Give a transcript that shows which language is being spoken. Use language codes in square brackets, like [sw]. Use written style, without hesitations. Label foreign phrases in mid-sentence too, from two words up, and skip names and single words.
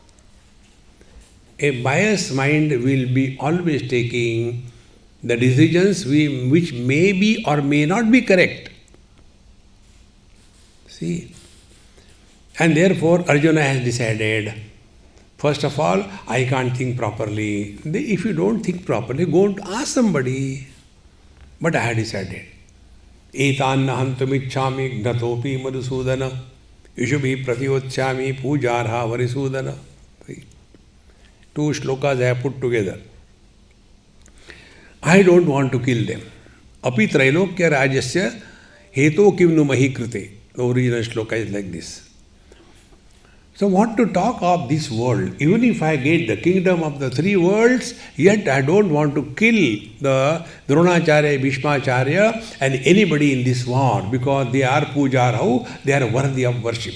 [en] A biased mind will be always taking the decisions which may be or may not be correct. See, and therefore Arjuna has decided, first of all, I can't think properly. If you don't think properly, go and ask somebody. But I had decided. [sa] एतन्न हन्तुमिच्छामि घ्नतोऽपि मधुसूदन इषुभिः प्रतियोत्स्यामि पूजार्हौ अरिसूदन. [en] Two shlokas I have put together. I don't want to kill them. [sa] अपि त्रैलोक्य राज्यस्य हेतोः किं नु मही कृते. [en] The original shloka is like this. So what to talk of this world? Even if I get the kingdom of the three worlds, yet I don't want to kill the Dronacharya, Bhishmacharya and anybody in this war because they are pujarau, they are worthy of worship.